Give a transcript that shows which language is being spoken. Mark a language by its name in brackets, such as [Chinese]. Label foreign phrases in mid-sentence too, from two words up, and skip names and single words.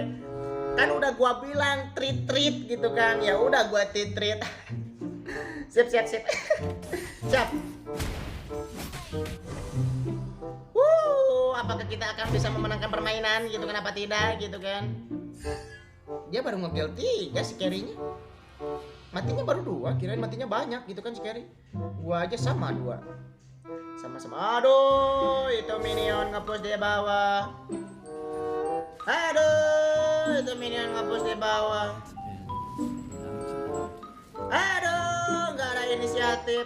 [Indonesian] Kan udah gua bilang treat gitu kan. Ya udah gua treat. Siap. Siap. Apakah kita akan bisa memenangkan permainan gitu kan, apa tidak gitu kan. Dia baru nge-kill 3 si carry-nya. Matinya baru 2, kirain matinya banyak gitu kan si carry. Gua aja sama 2. Sama-sama. Aduh, itu minion nge-push di bawah. Aduh, nggak ada inisiatif.